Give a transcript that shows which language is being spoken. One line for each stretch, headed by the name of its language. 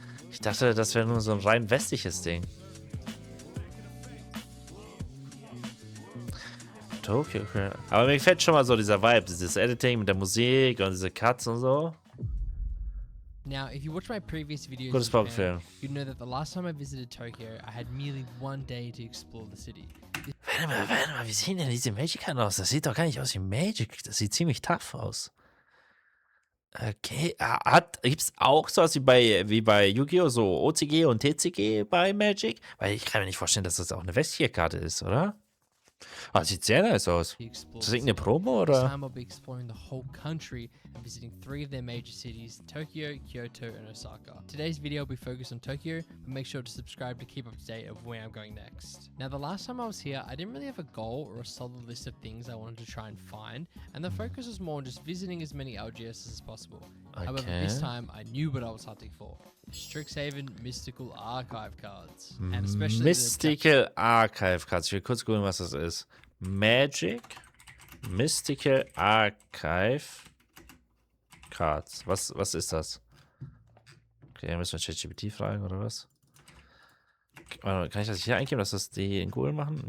German: Ich dachte, das wäre nur so ein rein westliches Ding. Tokyo. Aber mir gefällt schon mal so dieser Vibe, dieses Editing mit der Musik und diese Cuts und so.
English: Now, if you watch my previous videos,
German: Gutes Film.
English: you'd know that the last time I visited Tokyo, I had merely one day to explore the city.
German: Warte mal, wie sehen denn diese Magic-Karten aus? Das sieht doch gar nicht aus wie Magic. Das sieht ziemlich tough aus. Okay, gibt's auch sowas wie bei Yu-Gi-Oh! So OCG und TCG bei Magic? Weil ich kann mir nicht vorstellen, dass das auch eine westliche Karte ist, oder? Ah, sieht sehr nice aus. Ist das irgendeine Promo, oder?
English: This time I'll be exploring the whole country and visiting 3 of their major cities, Tokyo, Kyoto, and Osaka. Today's video will be focused on Tokyo, but make sure to subscribe to keep up to date of where I'm going next. Now, the last time I was here, I didn't really have a goal or a solid list of things I wanted to try and find, and the focus was more on just visiting as many LGSs as possible. Okay. However, this time I knew what I was hunting for. Strixhaven Mystical Archive Cards. And especially Mystical Archive Cards.
German: Ich will kurz gucken, was das ist.
English: Magic Mystical Archive Cards.
German: Was ist das? Okay, müssen wir ChatGPT fragen, oder was? Kann ich das hier eingeben, dass das die in Google machen?